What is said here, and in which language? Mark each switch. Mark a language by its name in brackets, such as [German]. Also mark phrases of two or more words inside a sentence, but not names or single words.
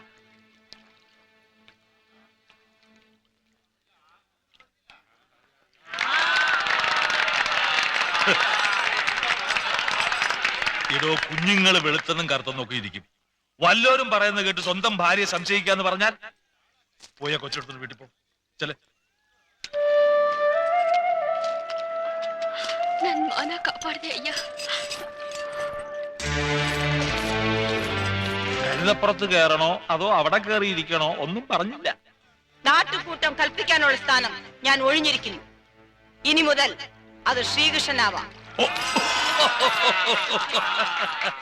[Malayalam] ഇടോ, കുഞ്ഞുങ്ങൾ വെളുത്തെന്നും കറുത്തെന്നും ഒക്കെ ഇരിക്കും. വല്ലോരും പറയുന്നത് കേട്ട് സ്വന്തം ഭാര്യയെ സംശയിക്കാന്ന് പറഞ്ഞാൽ പോയ കൊച്ചെടുത്തു വീട്ടിൽ പോ. ചെല [Kannada] ನನ್ನ ಮಾನ ಕಾಪಾಡಿದೆ ಅಯ್ಯ. [Malayalam] കഴുതപ്പുറത്ത് കയറണോ അതോ അവിടെ കയറിയിരിക്കണോ ഒന്നും പറഞ്ഞില്ല. നാട്ടുകൂട്ടം കൽപ്പിക്കാനുള്ള സ്ഥാനം ഞാൻ ഒഴിഞ്ഞിരിക്കുന്നു. ഇനി മുതൽ അത് ശ്രീകൃഷ്ണനാവാം.